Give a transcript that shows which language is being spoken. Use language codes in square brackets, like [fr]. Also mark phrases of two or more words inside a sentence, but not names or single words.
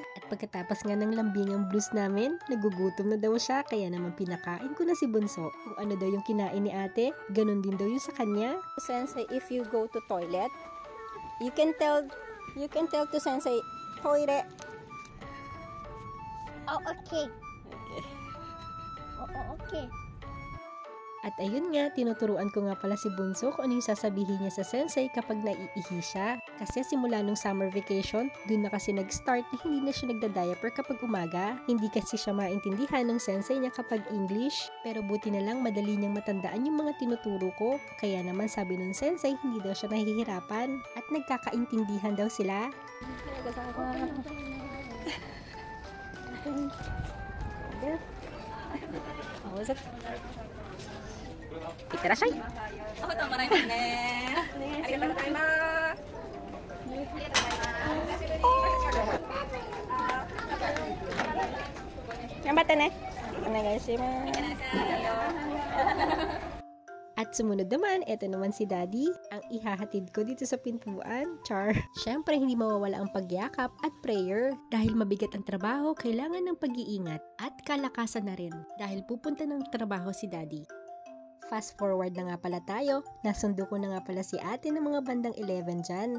[tl] At pagkatapos nga ng lambingang blues namin, nagugutom na daw siya. Kaya naman pinakain ko na si Bunso. Kung ano daw yung kinain ni ate, ganun din daw yung sa kanya. [en] Sensei, if you go to toilet, you can tell to Sensei, toilet. Oh, okay. Oh, okay. [tl] At ayun nga, tinuturuan ko nga pala si Bunso kung ano yung sasabihin niya sa sensei kapag naiihi siya. Kasi simula nung [en] summer vacation, [tl] dun na kasi nag-start na hindi na siya nagda-diaper kapag umaga. Hindi kasi siya maintindihan ng sensei niya kapag English. Pero buti na lang madali niyang matandaan yung mga tinuturo ko. Kaya naman sabi ng sensei, hindi daw siya nahihirapan. At nagkakaintindihan daw sila. [ja] Itarashay! Oh, tamaray na ne. ありがとうございます。頑張ってね. お願いします. [tl] At sumunod naman, eto naman si daddy, ang ihahatid ko dito sa pintuan. Char! Syempre, hindi mawawala ang pagyakap at prayer. Dahil mabigat ang trabaho, kailangan ng pag-iingat at kalakasan na rin. Dahil pupunta ng trabaho si daddy. [en] Fast forward [tl] na nga pala tayo, nasundo ko na nga pala si ate ng mga bandang 11 dyan.